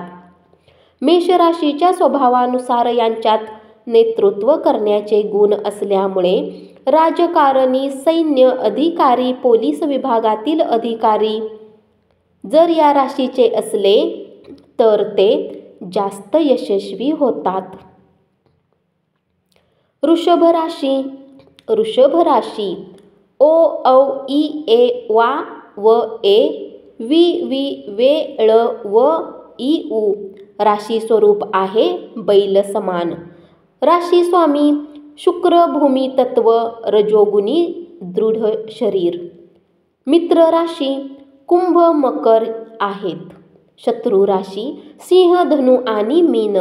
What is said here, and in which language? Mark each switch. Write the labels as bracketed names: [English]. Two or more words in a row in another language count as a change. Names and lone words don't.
[Marathi] मेष राशीच्या स्वभावानुसार यांच्यात नेतृत्व करण्याचे गुण असल्यामुळे राजकारणी, सैन्य अधिकारी, पोलीस विभागातील अधिकारी जर या राशीचे असले तर ते जास्त यशस्वी होतात. वृषभ राशी. वृषभ राशी ओ औ इ ए वा व ए वि वि वे ळ व इ उ. राशी स्वरूप आहे बैल समान. राशी स्वामी शुक्र, भूमी तत्व, रजोगुणी, दृढ शरीर. मित्र राशी कुंभ, मकर आहेत. शत्रू राशी सिंह, धनु आणि मीन.